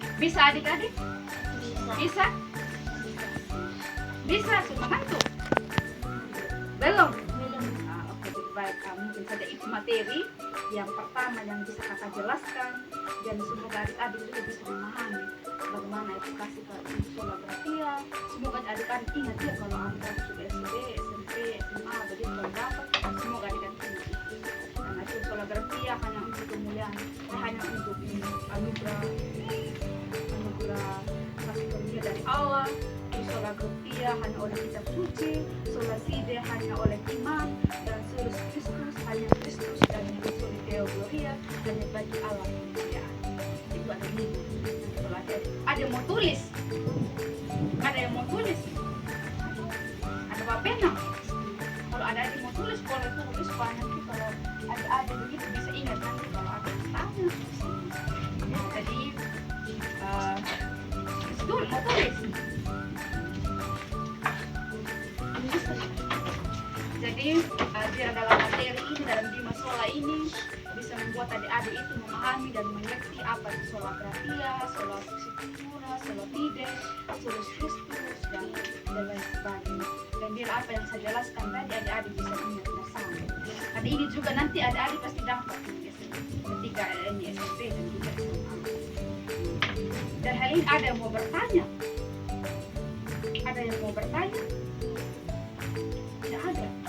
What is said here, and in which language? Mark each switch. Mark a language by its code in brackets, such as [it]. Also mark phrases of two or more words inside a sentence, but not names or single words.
[id] Bisa adik-adik? Bisa? Bisa, sudah mengantuk? Belum? Oke, baik. Mungkin saja itu materi yang pertama yang bisa kakak jelaskan, dan semoga adik-adik juga bisa memahami bagaimana itu kasih ke [la] sola gratia. [id] Semoga adik-adik ingat ya kalau anda sudah SD, SMP, SMA, begitu kalau dapat, semoga adik-adik ingat itu. Karena itu [la] sola gratia [id] hanya untuk kemuliaan, hanya untuk anugerah kasih karunia dari Allah. [la] Sola gratia [id] hanya oleh kitab suci, [la] sola fide [id] hanya oleh iman, dan [la] solus Kristus [id] hanya Kristus, dan yang [la] soli Deo Gloria [id] hanya bagi Allah kemuliaan. Itu ada minggu. Kalau ada yang mau tulis, ada yang mau tulis, ada pena. Kalau ada yang mau tulis boleh tulis, supaya nanti kalau ada begitu bisa ingat nanti kalau ada yang tanya. Jadi mau tulis. Jadi dalam materi ini, dalam 5 sola ini bisa membuat adik-adik itu memahami dan mengerti apa itu [la] sola gratia, sola scriptura, sola fide, solus Kristus, [id] dan lain sebagainya. Dan bila apa yang saya jelaskan tadi adik-adik bisa ingat bersama. Tapi ini juga nanti adik-adik pasti dapat ketika ini SMP dan juga SMA. Dan hal ini ada yang mau bertanya? Ada yang mau bertanya? Tidak ada.